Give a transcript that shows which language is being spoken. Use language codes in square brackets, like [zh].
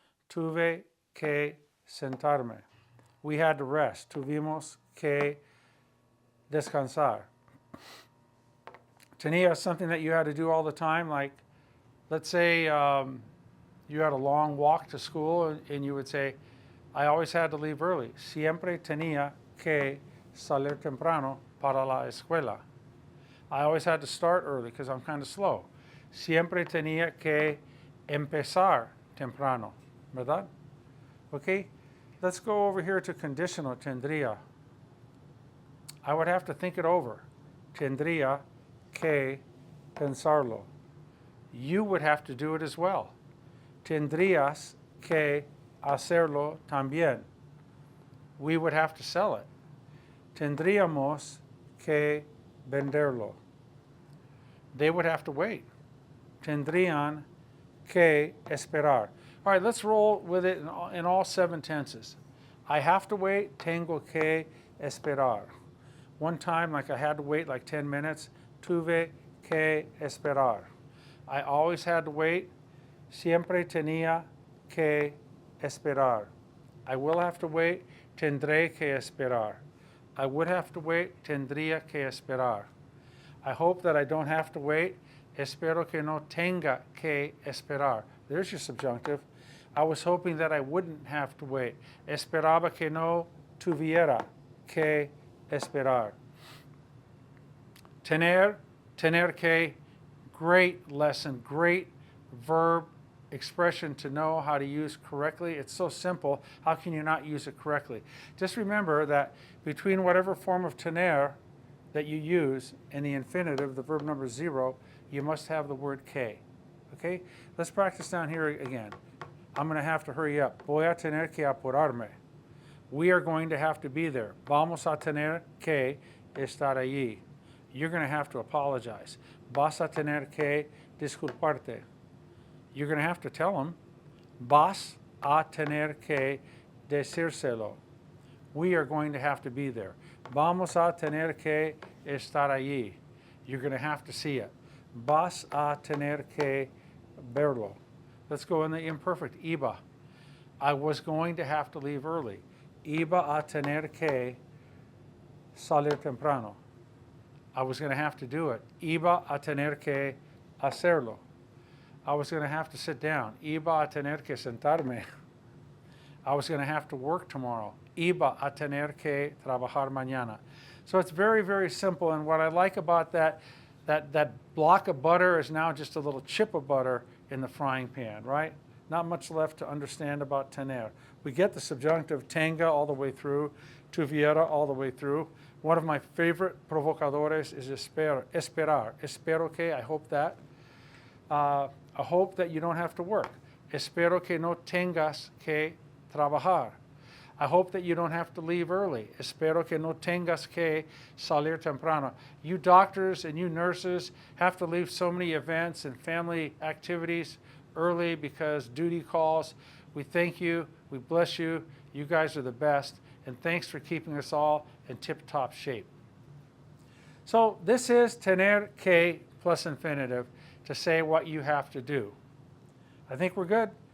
[es] Tuve que sentarme. [en] We had to rest. [es] Tuvimos que descansar. [en] Tenía something that you had to do all the time, like let's say you had a long walk to school and you would say, I always had to leave early. [es] Siempre tenía que salir temprano para la escuela. [en] I always had to start early because I'm kind of slow. [es] Siempre tenía que empezar temprano, ¿verdad? [en] Okay, let's go over here to conditional, tendría. I would have to think it over. [es] tendría que pensarlo. [en] You would have to do it as well. [es] Tendrías que hacerlo también. [en] We would have to sell it. [es] Tendríamos que venderlo. [en] They would have to wait. [es] Tendrían que esperar. [en] All right, let's roll with it in all 7 tenses. I have to wait, [es] tengo que esperar. [en] One time, like I had to wait like 10 minutes, [es] tuve que esperar. [en] I always had to wait, [es] siempre tenía que esperar. [en] I will have to wait, [es] tendré que esperar. [en] I would have to wait, [es] tendría que esperar. [en] I hope that I don't have to wait, [es] espero que no tenga que esperar. [en] There's your subjunctive. I was hoping that I wouldn't have to wait. [es] Esperaba que no tuviera que esperar. [en] Tener, tener que, great lesson, great verb expression to know how to use correctly. It's so simple. How can you not use it correctly? Just remember that between whatever form of tener that you use in the infinitive, the verb number 0, you must have the word que. Okay? Let's practice down here again. I'm going to have to hurry up. [es] Voy a tener que apurarme. [en] We are going to have to be there. [es] Vamos a tener que estar allí. [en] You're going to have to apologize. [es] Vas a tener que disculparte. [en] You're going to have to tell them. [es] Vas a tener que decírselo. [en] We are going to have to be there. [es] Vamos a tener que estar allí. [en] You're going to have to see it. [es] Vas a tener que verlo. [en] Let's go in the imperfect. Iba. I was going to have to leave early. [es] Iba a tener que salir temprano. [en] I was going to have to do it. [es] Iba a tener que hacerlo. [en] I was going to have to sit down. [es] Iba a tener que sentarme. [en] I was going to have to work tomorrow. [es] Iba a tener que trabajar mañana. [en] So it's very, very simple. And what I like about that block of butter is now just a little chip of butter in the frying pan, right? Not much left to understand about tener. We get the subjunctive tenga all the way through, tuviera all the way through. One of my favorite provocadores is esperar. [es] Espero que, [en] I hope that. I hope that you don't have to work. [es] Espero que no tengas que trabajar. [en] I hope that you don't have to leave early. [es] Espero que no tengas que salir temprano. [en] You doctors and you nurses have to leave so many events and family activities early because duty calls. We thank you. We bless you. You guys are the best. And thanks for keeping us all in tip-top shape. So this is tener que plus infinitive to say what you have to do. I think we're good.